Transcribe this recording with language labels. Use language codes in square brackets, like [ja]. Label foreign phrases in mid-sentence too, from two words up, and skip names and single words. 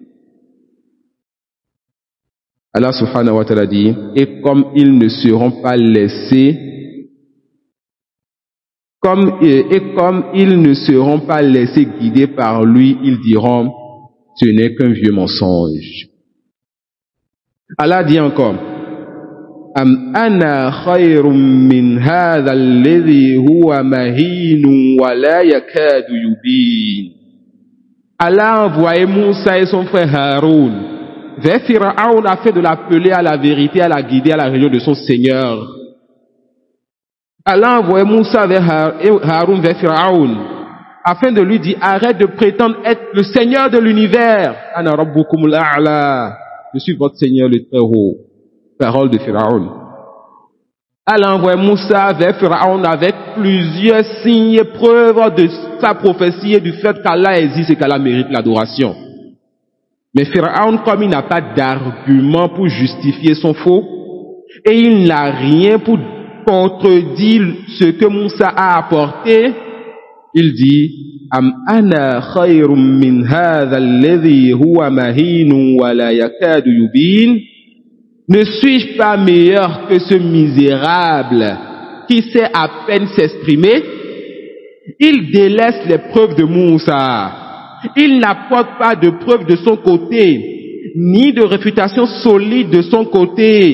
[fr] Allah [ar] سبحانه وتعالى [fr] dit, et comme ils ne seront pas laissés, comme ils ne seront pas laissés guider par lui, ils diront, ce n'est qu'un vieux mensonge. Allah dit encore, [ar] أم أنا خير من هذا الذي هو مهين ولا يكاد يبين. [fr] Allah a envoyé Moussa et son frère Haroun vers Pharaon afin de l'appeler à la vérité, à la guider à la réunion de son Seigneur. Allah a envoyé Moussa vers Haroun vers Pharaon afin de lui dire, arrête de prétendre être le Seigneur de l'univers. [ar] أنا ربكم الأعلى. [fr] Je suis votre Seigneur le très haut. Parole de Pharaon. Allah a envoyé Moussa vers Pharaon avec plusieurs signes et preuves de sa prophétie et du fait qu'Allah existe et qu'Allah mérite l'adoration. Mais Pharaon, comme il n'a pas d'argument pour justifier son faux, et il n'a rien pour contredire ce que Moussa a apporté, il dit, [ar] أم أنا خير من هذا الذي هو مهين ولا يكاد يبين. [fr] Ne suis-je pas meilleur que ce misérable qui sait à peine s'exprimer? Il délaisse les preuves de Moussa. Il n'apporte pas de preuves de son côté, ni de réfutation solide de son côté.